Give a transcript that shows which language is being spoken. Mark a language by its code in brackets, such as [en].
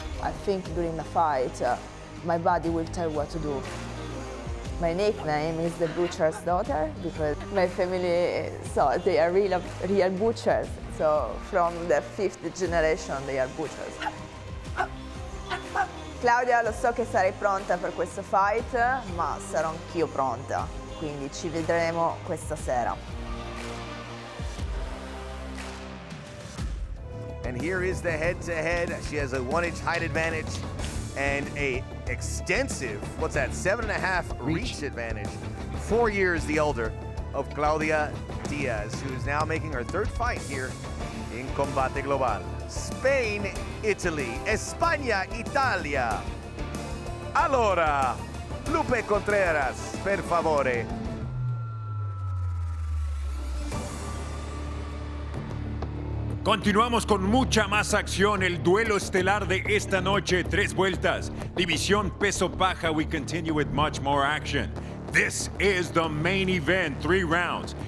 [en] I think during the fight, my body will tell what to do. My nickname is the butcher's daughter because my family, so they are real butchers. So from the 5th generation, they are butchers. [it] Claudia, lo so che sarai pronta per questo fight, ma sarò anch'io pronta, quindi ci vedremo questa sera. [en] And here is the head-to-head. She has a 1-inch height advantage and a extensive, what's that, 7.5 reach advantage. 4 years the elder of Claudia Diaz, who is now making her third fight here in Combate Global. Spain, Italy, España, Italia. [it] Allora, Lupe Contreras, per favore. [es] Continuamos con mucha más acción. El duelo estelar de esta noche, 3 vueltas. División peso paja. [en] We continue with much more action. This is the main event, 3 rounds.